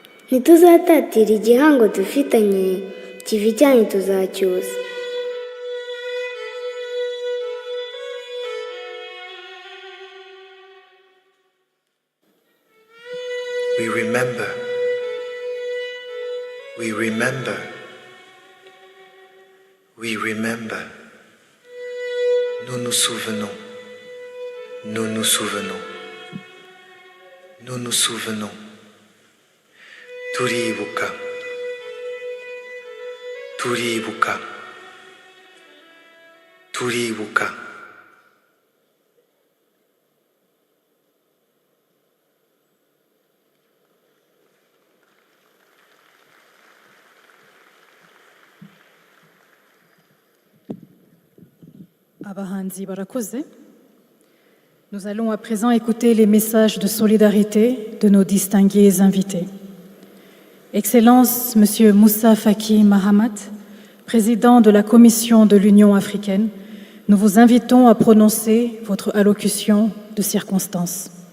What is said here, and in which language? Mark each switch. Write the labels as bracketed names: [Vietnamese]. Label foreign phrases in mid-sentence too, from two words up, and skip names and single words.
[Kinyarwanda] ntituzatatira igihango dufitanye, kivi cyanyu tuzacyusa. [English] We remember. We remember. We remember. [French] Nous nous souvenons. Nous nous souvenons. Nous nous souvenons. [Kinyarwanda] Kwibuka. Kwibuka. Kwibuka. Abahanzi barakoze. [French] Nous allons à présent écouter les messages de solidarité de nos distingués invités. Excellence, Monsieur Moussa Faki Mahamat, président de la Commission de l'Union africaine, nous vous invitons à prononcer votre allocution de circonstance.